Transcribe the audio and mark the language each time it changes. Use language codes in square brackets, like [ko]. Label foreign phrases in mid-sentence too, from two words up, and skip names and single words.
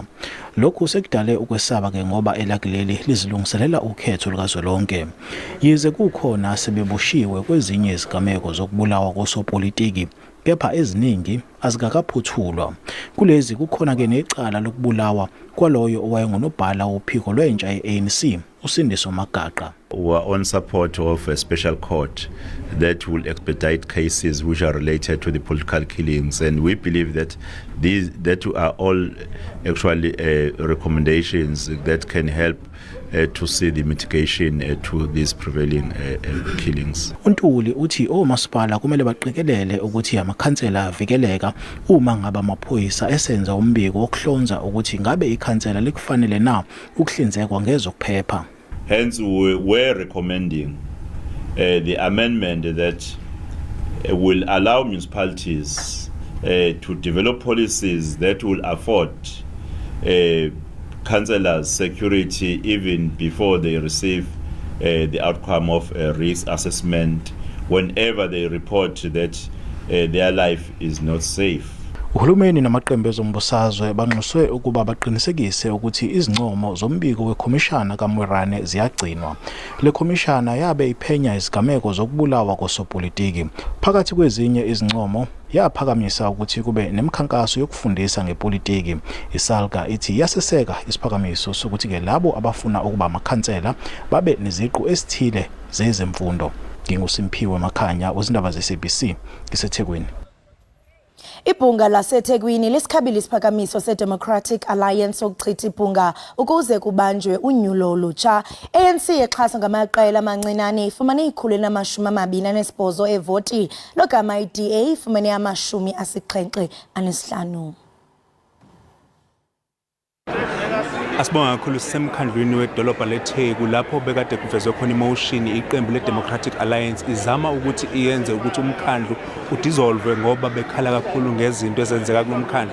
[zu] Lokhu sekudale ukwesaba ke ngoba elakileli lizilungiselela ukhetho lukazwelonke. Yize kukhona sebebushiwe kwezinye izigameko zokubulawa kosopolitiki kepha eziningi azikakaphuthulwa. Kulezi kukhona ke necala lokubulawa kwaloyo owayengunobhala wophiko lwentsha ye-ANC uSindiso Magaqa. [en] We are on support of a special court that will expedite cases which are related to the political killings, and we believe that that are all actually recommendations that can help to see the mitigation to these prevailing killings. [zu] Untuli uthi omasipala kumele baqikelele ukuthi amakhansela avikeleka uma ngaba amaphoyisa esenza umbiko wokuhlonza ukuthi ngabe ikhansela likufanele na ukuhlinzekwa ngezokuphepha. [en] Hence we were recommending the amendment that will allow municipalities to develop policies that will afford councillors security even before they receive the outcome of a risk assessment whenever they report that their life is not safe. [zu] Uhulumeni namaqembu ezombusazwe banxuswe ukuba baqinisekise ukuthi izincomo zombiko wekhomishana kaMwerane ziyagcinwa. Le khomishana yabe iphenya izigameko zokubulawa kosopolitiki. Phakathi kwezinye izincomo yaphakamisa ukuthi kube nemikhankaso yokufundisa ngepolitiki. ISALGA ithi yaseseka isiphakamiso sokuthi ke labo abafuna ukuba amakhansela babe neziqu esithile zezemfundo. NginguSimpiwe Makhanya wezindaba ze-SABC iseThekwini. [xh] Ibhunga laseThekwini lisikhabile isiphakamiso seDemocratic Alliance okuchitha ibhunga ukuze kubanjwe unyulo olutsha. ANC exhasa ngamaqela amancinane ifumene ikhulu-28 evoti logama iDA ifumene 75. [zu] Asibonga kakhulu sisemkhandlwini wedolobha leTheku lapho bekade kuvezwe khona imotion iqembu le-Democratic Alliance izama ukuthi iyenze ukuthi umkhandlu udissolve ngoba bekhala kakhulu ngezinto ezenzeka kulomkhandlu.